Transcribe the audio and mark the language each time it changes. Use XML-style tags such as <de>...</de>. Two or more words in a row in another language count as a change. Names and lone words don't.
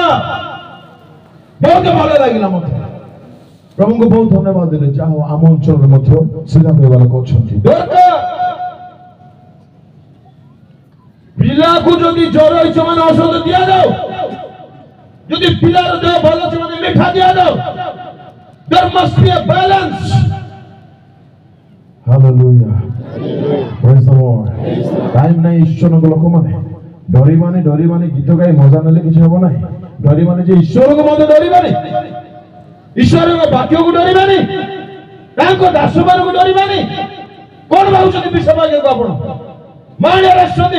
<or>ବହୁତ ଭଲ ଲାଗିଲା ମତେ। ପ୍ରଭୁଙ୍କୁ ବହୁତ ଧନ୍ୟବାଦ ଦେଲେ। ଯାହା ହଉ ଆମ ଅଞ୍ଚଳରେ ମଧ୍ୟ ସିଧା କହିବା ଲୋକ ଅଛନ୍ତି। ଦରକାର ପିଲାକୁ ଯଦି ଜ୍ୱର ହେଇଛି ମାନେ ଔଷଧ ଦିଆଯାଉ, ଯଦି ପିଲାର ଦେହ ଭଲ ଅଛି ମାନେ ମିଠା ଦିଆଯାଉ।</or> <en>There must be a balance. Hallelujah. Praise the Lord.</en> <or>ଟାଇମ୍ ନାହିଁ ଈଶ୍ୱରଙ୍କ ଲୋକମାନେ ଡରିବାନି ଗୀତ ଗାଇ ମଜା ନେଲେ କିଛି ହବ ନାହିଁ। ଡରିବାନି ଯେ ଈଶ୍ୱରଙ୍କୁ ମଧ୍ୟ ଡରିବାନି, ଈଶ୍ୱରଙ୍କ ବାକ୍ୟକୁ ଡରିବାନି, ତାଙ୍କ ଦାସମାନଙ୍କୁ ଡରିବାନି। କଣ ଭାବୁଛନ୍ତି ବିଶ୍ୱଭାଗ୍ୟକୁ ଆପଣ ମାଣିଆରେ ଆସୁଛନ୍ତି?</or>